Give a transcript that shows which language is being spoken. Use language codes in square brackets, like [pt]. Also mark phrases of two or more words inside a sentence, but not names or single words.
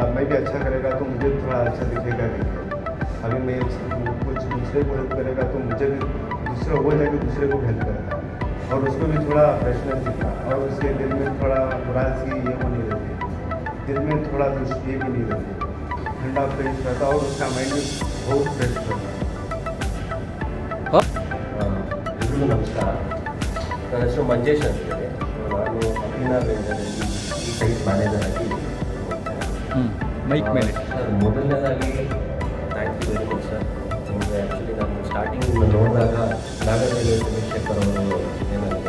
[hi] मैं भी अच्छा करेगा तो मुझे थोड़ा अच्छा दिखेगा. अभी मैं कुछ दूसरे को हेल्प करेगा तो मुझे भी दूसरा हो जाएगा, दूसरे को हेल्प करेगा, और उसको भी थोड़ा फ्रेशनेस दिखता. और उसके दिल में थोड़ा उदासी ये वो नहीं रहती, दिल में थोड़ा दुष्टि भी नहीं रहती, ठंडा फ्रेश रहता, और उसका माइंड भी बहुत फ्रेश रहता. [kn] ಎಲ್ರಿಗೂ ನಮಸ್ಕಾರ. ನನ್ನ ಹೆಸರು ಮಂಜೇಶ್ ಅಂತೇಳಿ. ನಾನು ಅಭಿನವ್ ವೇಂಜರಲ್ಲಿ ಈ [en] site manager [kn] ಆಗಿ ಮೈಕ್ ಮೇಲೆ. ಸರ್, ಮೊದಲನೇದಾಗಿ [en] thank you very much sir. [kn] ನಿಮಗೆ ಆ್ಯಕ್ಚುಲಿ ನಾನು ಸ್ಟಾರ್ಟಿಂಗ್ ನೋಡಿದಾಗ ನಾಗರಹಳ್ಳಿ ಚಂದ್ರಶೇಖರ್ ಅವರು ನನಗೆ